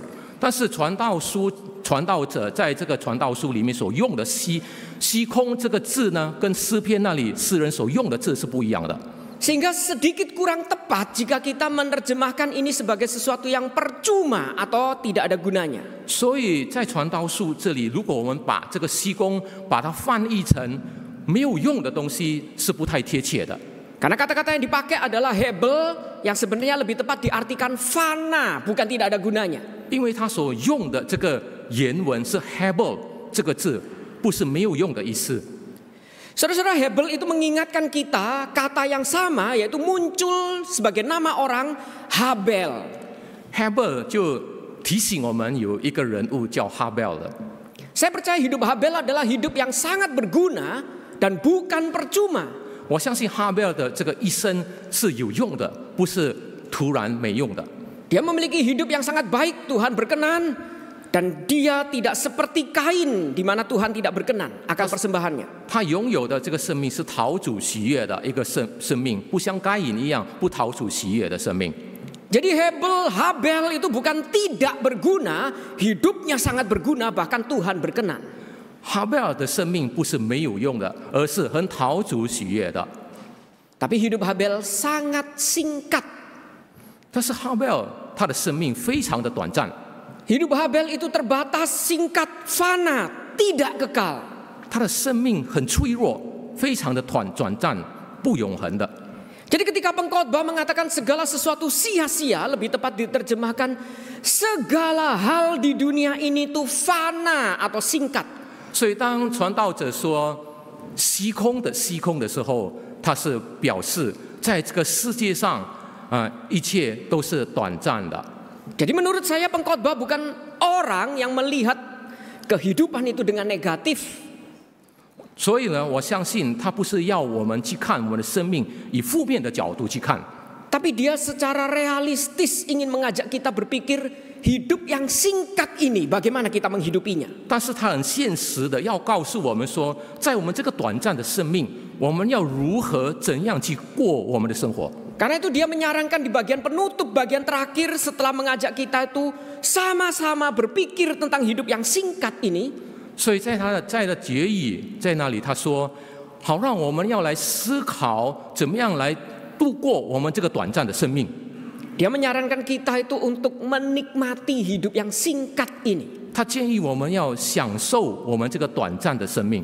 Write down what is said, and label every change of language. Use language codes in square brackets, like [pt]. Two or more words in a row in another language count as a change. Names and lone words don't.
[zh] 但是传道者在这个传道书里面所用的虚空这个字呢，跟诗篇那里诗人所用的字是不一样的。 [id] Sehingga sedikit kurang tepat jika kita menerjemahkan ini sebagai sesuatu yang percuma atau tidak ada gunanya. [zh] 所以在传道书这里，如果我们把这个虚空把它翻译成没有用的东西，是不太贴切的。 [id] Karena kata-kata yang dipakai adalah hebel yang sebenarnya lebih tepat diartikan fana, bukan tidak ada gunanya. [zh] 因为他所用的这个原文是 hebel 这个字，不是没有用的意思。 [id] Saudara-saudara, hebel itu mengingatkan kita kata yang sama, yaitu muncul sebagai nama orang Habel. [zh] Habel 就提醒我们有一个人物叫 Habel 的。 [id] Saya percaya hidup Habel adalah hidup yang sangat berguna dan bukan percuma. [zh] 我相信 Habel 的这个一生是有用的，不是突然没用的。 [id] Dia memiliki hidup yang sangat baik, Tuhan berkenan. Dan dia tidak seperti Kain di mana Tuhan tidak berkenan akan persembahannya. [zh] 他拥有的这个生命是讨主喜悦的一个生命，不像该隐一样不讨主喜悦的生命。 [id] Jadi Habel itu bukan tidak berguna, hidupnya sangat berguna, bahkan Tuhan berkenan. [zh] 哈贝尔的生命不是没有用的，而是很讨主喜悦的。 [id] Tapi hidup Habel sangat singkat. [zh] 但是哈贝尔他的生命非常的短暂， [id] Hidup Habel itu terbatas, singkat, fana, tidak kekal. [zh] 他的生命很脆弱，非常的短暂，不永恒的。 [id] Jadi ketika pengkhotbah mengatakan segala sesuatu sia-sia, lebih tepat diterjemahkan segala hal di dunia ini itu fana atau singkat. [zh] 所以当传道者说虚空的时候，他是表示在这个世界上一切都是短暂的。 [id] Jadi menurut saya pengkhotbah bukan orang yang melihat kehidupan itu dengan negatif. [zh] 所以呢，我相信他不是要我们去看我们的生命以负面的角度去看， [id] Tapi dia secara realistis ingin mengajak kita berpikir hidup yang singkat ini bagaimana kita menghidupinya. [zh] 但是他很现实的要告诉我们说，在我们这个短暂的生命，我们要如何怎样去过我们的生活。 [id] Karena itu dia menyarankan di bagian penutup, bagian terakhir setelah mengajak kita itu sama-sama berpikir tentang hidup yang singkat ini. [zh] 所以在他的结语在那里，他说：“好，让我们要来思考怎么样来度过我们这个短暂的生命。” [id] Dia menyarankan kita itu untuk menikmati hidup yang singkat ini. [zh] 他建议我们要享受我们这个短暂的生命。